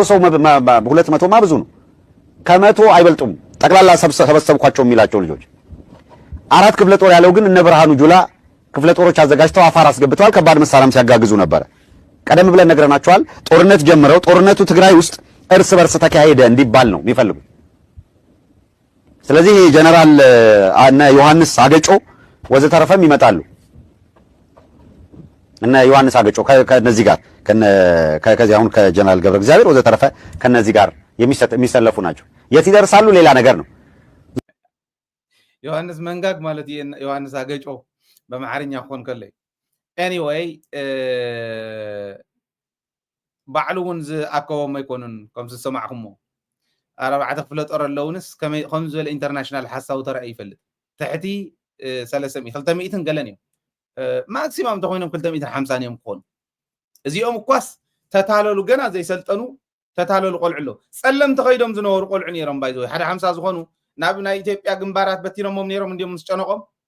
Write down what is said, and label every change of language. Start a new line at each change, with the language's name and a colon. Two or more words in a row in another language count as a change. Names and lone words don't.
Amharic: ሰው 200 ማ ብዙ ነው ከመቶ አይበልጡም ጠቅላላ ሰበሰብኳቸው የሚላቸው ልጆች 4 ክፍለ ጦር ያለው ግን እነ ብርሃኑ ጁላ ክፍለ ጦሮች አዘጋጅተው አፋር አስገብተዋል ከባድ መሳሪያም ሲያጋግዙ ነበር ቀደም ብለን ነግረናቸዋል ጦርነት ጀምረው ጦርነቱ ትግራይ ውስጥ እርስ በርስ ተካሄደ እንዲባል ነው የሚፈልጉ ስለዚህ ጀነራል አና ዮሐንስ አገጮ ወዘተረፈም ይመጣሉ እና ዮሐንስ አገጮ ከነዚህ ጋር ከዚህ አሁን ከጀነራል ገብረ እግዚአብሔር ወዘተረፈ ከነዚህ ጋር የሚሰለፉ ናቸው። የት ይደርሳሉ ሌላ ነገር ነው።
Tigrinya: ዮሐንስ መንጋግ ማለት ዮሐንስ አገጮ በማዕረኛ ኮን ከለይ ኤኒዌይ ባዕሉውን ዝኣከቦም ኣይኮኑን ከምዚ ዝሰማዕኹሞ ኣርባዕተ ክፍለ ጦር ኣለውንስ ከምዚ ዝበለ ኢንተርናሽናል ሓሳቡ ተራእዩ ይፈልጥ ትሕቲ 200 ገለን እዮም ማክሲማም እንተኮይኖም 250 እዮም ክኾኑ እዚኦም እኳስ ተታለሉ ገና ዘይሰልጠኑ ተታለሉ ቆልዑ ኣሎ ጸለምቲ ኸይዶም ዝነበሩ ቆልዑ ነይሮም ባይዘ ሓደ 50 ዝኾኑ ናብ ናይ ኢትዮጵያ ግንባራት በቲኖሞም ነይሮም እንዲኦም ምስ ጨነቆም